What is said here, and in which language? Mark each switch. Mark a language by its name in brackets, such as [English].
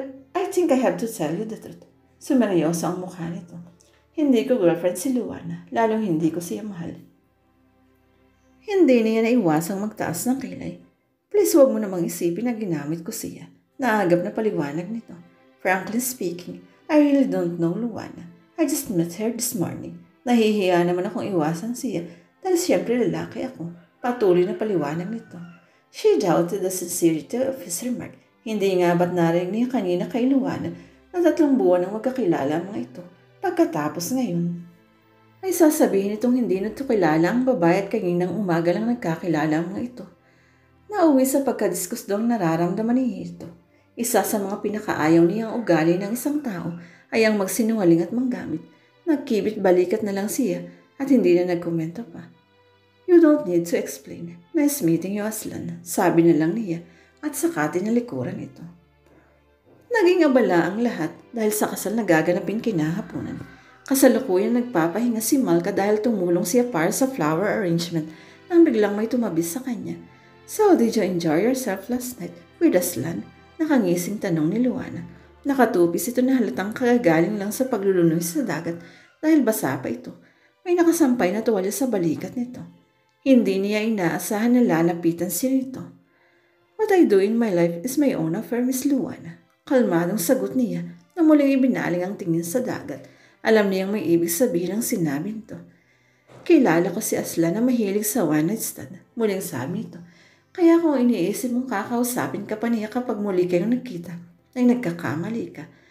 [English] I think I have to tell you the truth. [Filipino] Sumeryoso ang mukha nito. Hindi ko girlfriend si Luana, lalong hindi ko siya mahal. Hindi niya naiwasang magtaas ng kilay. Please huwag mo namang isipin na ginamit ko siya. Naagap na paliwanag nito. [English] Frankly speaking, I really don't know Luana. I just met her this morning. [Filipino] Nahihiya naman akong iwasan siya dahil siyempre lalaki ako. Patuloy na paliwanag nito. [English] She doubted the sincerity of his remark. [Filipino] Hindi nga ba't narinig niya kanina kay Luana na 3 buwan ang magkakilala ang mga ito. Pagkatapos ngayon, ay sasabihin itong hindi nito kilala ang babae at kaninang umaga lang nagkakilala ang mga ito. Nauwi sa pagkadiskus doong nararamdaman niya ito. Isa sa mga pinakaayaw niyang ugali ng isang tao ay ang magsinungaling at manggamit. Nagkibit balikat na lang siya at hindi na nagkomento pa. [English] You don't need to explain. Nice meeting you, Aslan. [Filipino] Sabi na lang niya at saka tinalikuran ito. Naging abala ang lahat dahil sa kasal na gaganapin kinahaponan. Kasalukuyan nagpapahinga si Malka dahil tumulong siya para sa flower arrangement nang biglang may tumabis sa kanya. [English] So, did you enjoy yourself last night with Aslan? [Filipino] Nakangising tanong ni Luana. Nakatupis ito na halatang kagagaling lang sa paglulunoy sa dagat dahil basa pa ito. May nakasampay na tuwalya sa balikat nito. Hindi niya inaasahan na lalapitan siya nito. [English] What I do in my life is my own affair, Miss Luana. [Filipino] Kalmadong sagot niya na muling ibinaling ang tingin sa dagat. Alam niyang may ibig sabihin ang sinabi nito. Kilala ko si Aslan na mahilig sa one night stand. Muling sabi nito. Kaya kung iniisip mong kakausapin ka pa niya kapag muli kayong nagkita, ay nagkakamali ka.